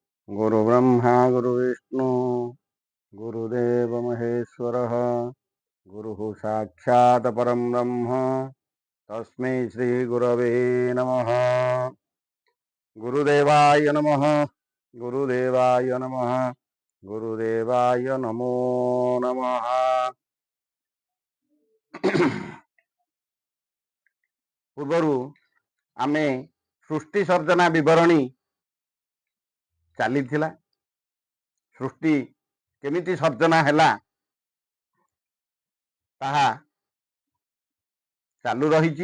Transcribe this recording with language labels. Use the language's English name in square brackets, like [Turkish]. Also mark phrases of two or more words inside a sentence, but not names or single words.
[Sanskrit] गुरु ब्रह्मा गुरु विष्णु गुरुदेव महेश्वर गुरु साक्षात् परम ब्रह्म तस्मै श्री गुरवे नमः। गुरुदेवाय नमः। गुरुदेवाय नमः। गुरुदेवाय नमो नमः। [Odia] ପୂର୍ବରୁ ଆମେ ସୃଷ୍ଟି ସର୍ଜନା ବିବରଣୀ ଚଳି ସୃଷ୍ଟି କେମିତି ସର୍ଜନା ହେଲା ତାହା ଚାଲୁ ରହି।